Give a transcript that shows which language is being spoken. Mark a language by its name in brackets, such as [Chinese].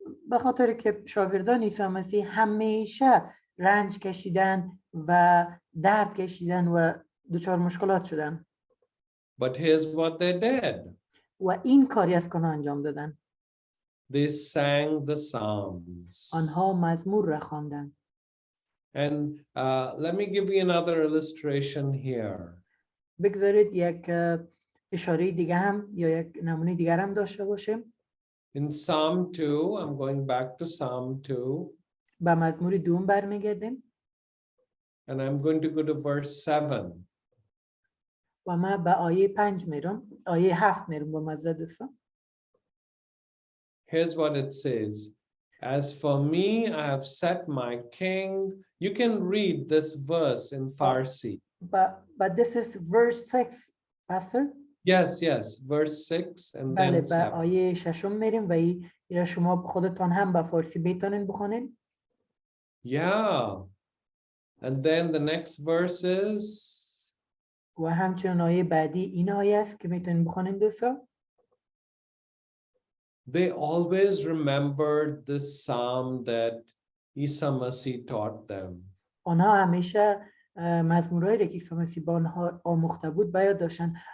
[Persian] به خاطر که شاگردان عیسی مسیح همیشه رنج کشیدن و درد کشیدن و دچار مشکلات شدن. [English] But here's what they did. [Persian] و این کاری از کنه انجام دادن. [English] They sang the Psalms. [Persian] آنها مزمور را خواندند. [English] And let me give you another illustration here. [Persian] بگذارید یک اشاره دیگه هم یا یک نمونه دیگر هم داشته باشیم. [English] In Psalm 2, I'm going back to Psalm 2. [Persian] به مزمور 2 برمیگردیم. [English] And I'm going to go to verse 7. [Persian] و من به آیه 5 میرم. آیه 7 میرم با مزد دوستان. [English] Here's what it says. As for me, I have set my king. You can read this verse in Farsi. But this is verse 6, Pastor. Yes, yes, verse 6 and then [Persian] به [English] 7. [Persian] آیه 6 میریم و این شما خودتان هم به فارسی بتونین بخونین. [English] Yeah. And then the next verse is. [Persian] و همچنین آیه بعدی این آیه است که میتونین بخونین دوستان. [English] They always remembered the psalm that Isa Masih taught them. [Persian] آنها همیشه مزمورایی را که عیسی مسیح با آنها آموخته بود به یاد داشتن.